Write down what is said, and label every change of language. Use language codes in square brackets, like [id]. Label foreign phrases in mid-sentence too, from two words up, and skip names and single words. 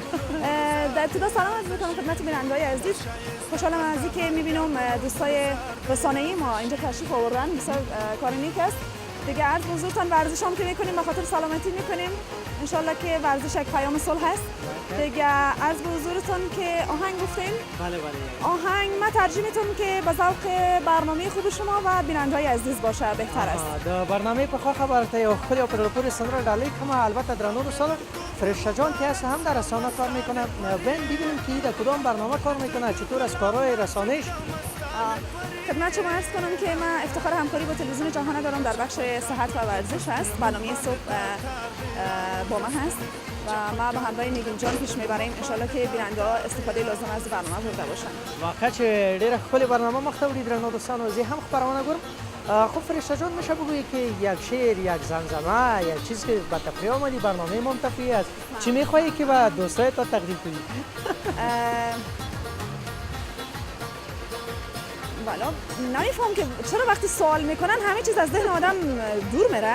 [fa] در ابتدا سلام عرض میکنم خدمت بیننده‌های عزیز خوشحالم از اینکه میبینم دوستای رسانه‌ای ما اینجا تشریف آوردن بسیار کار نیک است دیگه عرض حضورتان ورزش هم که میکنیم به خاطر سلامتی میکنیم انشالله که ورزش یک پیام صلح است دیگه عرض به حضورتون که آهنگ گفتین بله آهنگ ما ترجیح میتونم که به ذوق برنامه خوب شما و بیننده‌های عزیز باشه بهتر است [ps] د برنامه په خوا خبرته یو خپل او پرپوري سندره ډالۍ کوم البته درنو دوستانو فرشته جان [fa] که هست هم در رسانه کار میکنه ببینیم که در کدام برنامه کار میکنه چطور از کارهای رسانه‌ایش خدمت شما عرض کنم که من افتخار همکاری با تلویزیون جهان دارم در بخش صحت و ورزش هست برنامه صبح با من هست و ما به همراه نگین جان پیش میبریم ان شاءالله که بیننده‌ها استفاده لازم از برنامه برده باشن [ps] واقعا چې ډیره خپل برنامه مخته وړي درنو دوستانو زه هم خبرونه ګورم [fa] خب فرشته جان میشه بگویی که یک شعر یک زمزمه یک چیز که به تفریح آمدی برنامه منتفی است چی میخواهی که به دوستایت تقدیم کنی [ps] والا نمیفهم که چرا وقتی سوال میکنن همه چیز از ذهن آدم دور میره